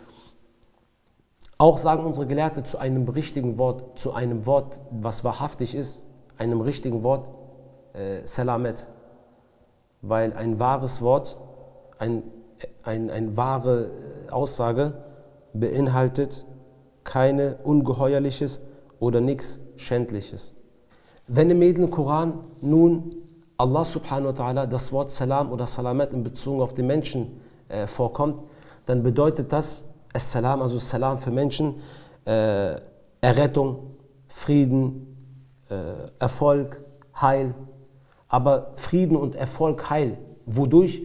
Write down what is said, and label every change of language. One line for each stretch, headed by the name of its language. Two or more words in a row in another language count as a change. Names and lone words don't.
German: Auch sagen unsere Gelehrte zu einem richtigen Wort, zu einem Wort, was wahrhaftig ist, einem richtigen Wort, Salamet. Weil ein wahres Wort, eine wahre Aussage beinhaltet keine Ungeheuerliches oder nichts Schändliches. Wenn im Edlen Koran nun
Arabic: الله سبحانه وتعالى
German: das Wort Salam oder Salamet in Bezug auf den Menschen vorkommt, dann bedeutet das As-Salam, also Salam für Menschen, Errettung, Frieden, Erfolg, Heil. Aber Frieden und Erfolg, Heil, wodurch?